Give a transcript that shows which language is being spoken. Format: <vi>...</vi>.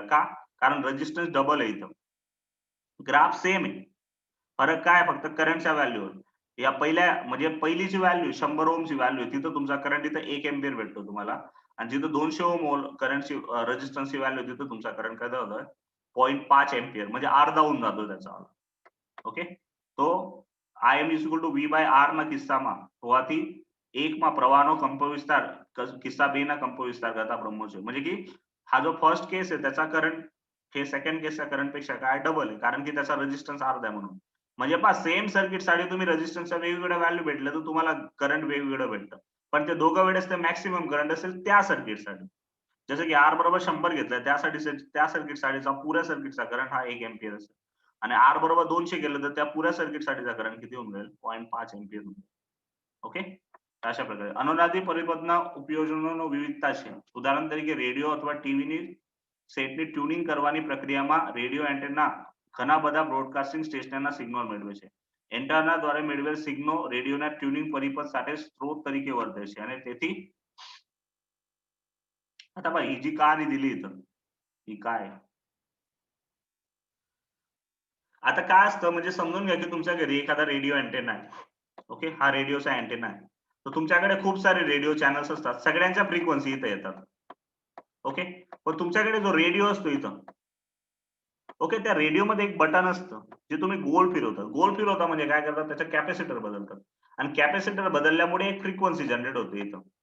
<mr>का, कारण resistance double आहे इथं. ग्राफ सेम आहे, फरक काय आहे, फक्त करंटच्या व्हॅल्यूवर. या पहिल्या म्हणजे पहिलीची व्हॅल्यू 100 ओमची व्हॅल्यू, तिथं तुमचा करंट इथं 1 अँपिअर भेटतो तुम्हाला, आणि जिथं 200 ओम करंटची रेझिस्टन्सची व्हॅल्यू, तिथं तुमचा करंट काय होतं, 0.5 अँपिअर, म्हणजे अर्धा होऊन जातो त्याचा. ओके.</mr> <gu>तो આઈ એમ is equal to V by R ના કિસ્સામાં હોવાથી એકમાં પ્રવાહનો કંપવિસ્તાર કિસ્સા બે ના કંપવિસ્તાર કરતા બ્રહ્મો છે.</gu> <mr>म्हणजे की हा जो फर्स्ट केस आहे त्याचा करंट हे सेकंड केसच्या करंट पेक्षा काय डबल आहे, कारण की त्याचा रेझिस्टन्स अर्धा आहे म्हणून. म्हणजे पहा सेम सर्किट साठी तुम्ही रेझिस्टन्सच्या वेगवेगळ्या व्हॅल्यू भेटल्या तर तुम्हाला करंट वेगवेगळं भेटतं. पण ते दोघं वेळेस ते मॅक्सिमम करंट असेल त्या सर्किटसाठी. जसं की आर बरोबर 100 घेतलाय त्यासाठी, त्या सर्किट साठीचा पुऱ्या सर्किटचा करंट हा 1 अँपिअर असेल, आणि आर बरोबर 200 केलं तर त्या पुऱ्या सर्किट साठीचा करंट किती होऊन जाईल, 0.5 अँपिअर होऊन जाईल. ओके. अशा प्रकारे</mr> <gu>अनुनादी પરિબળના ઉપયોજનોનો વિવિધતા છે. ઉદાહરણ તરીકે રેડિયો અથવા ટીવીની સેટની ટ્યુનિંગ કરવાની પ્રક્રિયામાં રેડિયો એન્ટેના ઘણા બધા બ્રોડકાસ્ટિંગ સ્ટેશનના સિગ્નલ મેળવે છે. એન્ટેના દ્વારા મેળવેલ સિગ્નલ રેડિયોના ટ્યુનિંગ પરિપથ સાથે સ્ત્રોત તરીકે વર્તે છે, અને તેથી</gu> <mr>आता बघा ही जी कहाणी दिली इथं, ही काय आहे? आता काय असतं, म्हणजे समजून घ्या की तुमच्या घरी एखादा रेडिओ अँटेना आहे. ओके. हा रेडिओचा अँटेना आहे. तर तुमच्याकडे खूप सारे रेडिओ चॅनल्स असतात, सगळ्यांच्या फ्रिक्वेन्सी इथे येतात. ओके. पण तुमच्याकडे जो रेडिओ असतो इथं, ओके, त्या रेडिओमध्ये एक बटन असतं, जे तुम्ही गोल फिरवता म्हणजे काय करतात, त्याचं कॅपॅसिटर बदलतात आणि कॅपॅसिटर बदलल्यामुळे एक फ्रिक्वेन्सी जनरेट होते इथं.</mr>